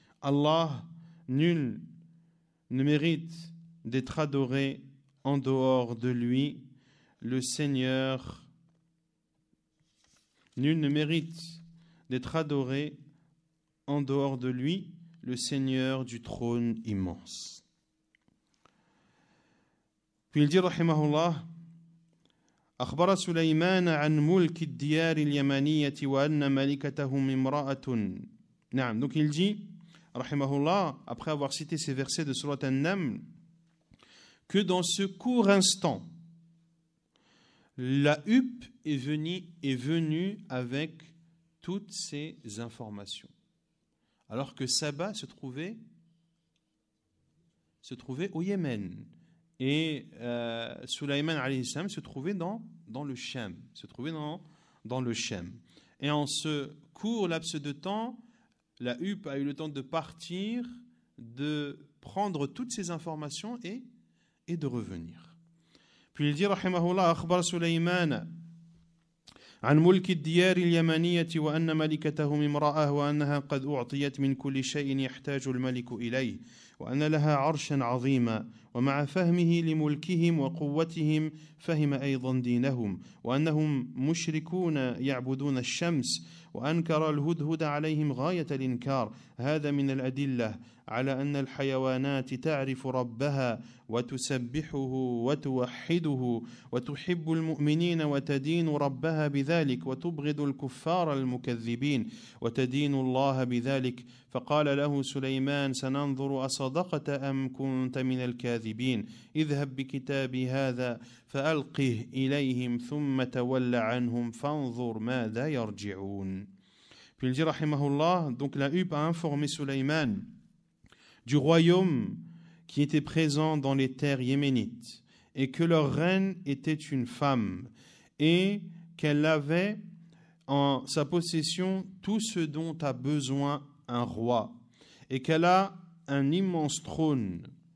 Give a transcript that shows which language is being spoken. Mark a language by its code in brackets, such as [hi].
[fr] Allah, nul ne mérite d'être adoré en dehors de lui, le Seigneur. Nul ne mérite d'être adoré en dehors de lui, le Seigneur du trône immense. Puis il dit, [ar] rahimahullah, أخبر سليمان عن ملك الديار اليمانية وأن ملكتهم امرأة. نعم. [fr] Donc il dit, rahimahullah, après avoir cité ces versets de Surat An-Naml, que dans ce court instant, la huppe est venue avec toutes ces informations. Alors que Saba se trouvait au Yémen. Et Sulayman alayhi salam se trouvait dans le Sham. Dans le Sham. Et en ce court laps de temps, la huppe a eu le temps de partir, de prendre toutes ces informations et de revenir. Puis il dit, [ar] rahimahullah, akhbar Sulayman عن ملك الديار اليمانية وأن ملكتهم امرأة وأنها قد أعطيت من كل شيء يحتاج الملك إليه وأن لها عرشا عظيما ومع فهمه لملكهم وقوتهم فهم أيضا دينهم وأنهم مشركون يعبدون الشمس وأنكر الهدهد عليهم غاية الإنكار. هذا من الأدلة على أن الحيوانات تعرف ربها وتسبحه وتوحده وتحب المؤمنين وتدين ربها بذلك وتبغض الكفار المكذبين وتدين الله بذلك. فقال له سليمان سننظر أصدقت أم كنت من الكاذبين اذهب بكتابي هذا فألقه إليهم ثم تول عنهم فانظر ماذا يرجعون. [fr] Puis il dit rahimahullah, donc la huppe a informé Sulayman du royaume qui était présent dans les terres yéménites et que leur reine était une femme et qu'elle avait en sa possession tout ce dont a besoin un roi et qu'elle a un immense trône.